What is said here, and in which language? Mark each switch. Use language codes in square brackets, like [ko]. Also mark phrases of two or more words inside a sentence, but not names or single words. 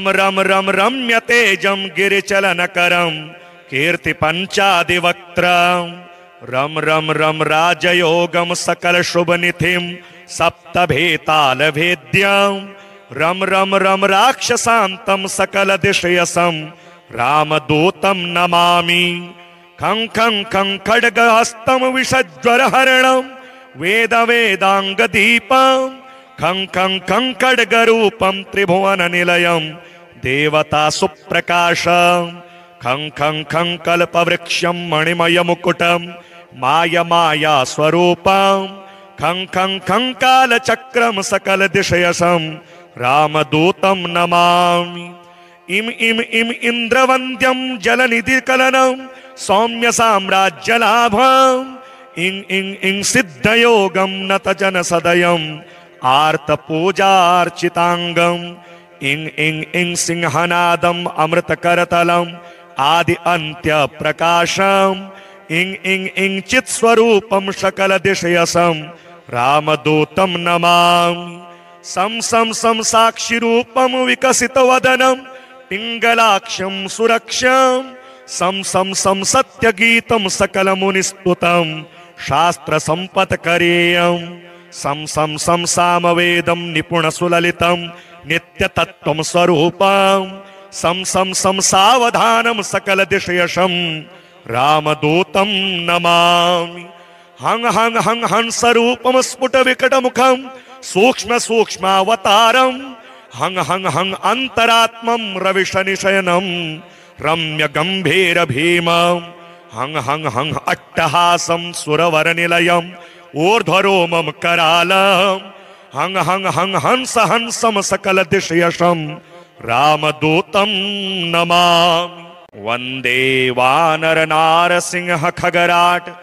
[sa] रम रम रम्यतेजं गिरिचलनकरं कीर्तिपञ्चादिवक्त्रं रम रम रम राजयोगं सकलशुभनिधिं सप्तभेतालभेद्यं रम रम रम राक्षसान्तं सकलदिशयसं रामदूतं नमामि खं खं खं खड्गहस्तं विषज्वरहरणं वेदांगदीपं खं खं खं खड्गरूपं त्रिभुवननिलयं देवता सुप्रकाशं खं खं खं कल्पवृक्षं मणिमयमुकुटं माया स्वरूपं खं खं खं कालचक्रं सकलदिशयसं रामदूतं नमामि इम इम इम इंद्रवन्द्यं जलनिधिकलनं सौम्य साम्राज्यलाभं इंग इंग इंग सिद्धयोगं नतजनसदयं आर्तपूजार्चितांगं इंग इंग इंग सिंहनादं अमृतकरतलं आदि अंत्य प्रकाशं इंग इंग इंग चित्स्वरूपं सकलदिशयसं रामदूतं नमामि सं सं सं साक्षिरूपं विकसितवदनं पिंगलाक्षं सुरक्षं सं सं सं सत्यगीतं सकलमुनिस्तुतं शास्त्रसम्पत्करेयं सं सं सं सामवेदं निपुणसुललितं नित्यतत्त्वं स्वरूपं सं सं सं सावधानं सकलदिशयसं रामदूतं नमामि हं हं हं हंसरूपं स्फुटविकटमुखं सूक्ष्म सूक्ष्मावतारं हं हं हं अंतरात्मं रविशनिशयनं रम्य गंभीर भीमं हं हं हं अट्टहासं सुरवरनिलयं ऊर्ध्वरोमं करालं हं हं हं हंस हंसं सकलदिशयसं रामदूतं नमामि वन्दे वानरनारसिंह खगराट